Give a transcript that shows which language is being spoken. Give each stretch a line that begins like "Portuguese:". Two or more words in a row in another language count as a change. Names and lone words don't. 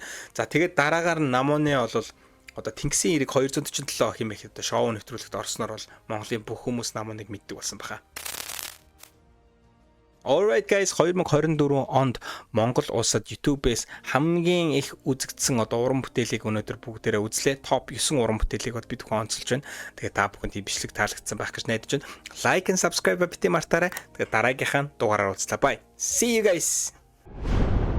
Mongolian: За тэгээд дараагаар нь Намоны бол одоо Тэнгисийн эрэг 247 хэмээх одоо шоу нэвтрүүлэгт орсноор бол Монголын бүх хүмүүс Намоныг мэддэг болсон баха.
English: Alright guys,
Mongolian: 2024 онд Монгол улсад YouTube-ээс хамгийн их үзэгдсэн одоо уран бүтээлийг өнөөдөр бүгдээрээ үзлээ. Топ 9 уран бүтээлийг бол бид бүхэн онцолж байна. Тэгээ та бүхэнд ийм бичлэг таалагдсан байх гэж найдаж байна.
English: Like and subscribe
Mongolian: бити мартаарай. Тэгээ дараагийнхаа дугаараар уулзлаа.
English: Bye. See you guys.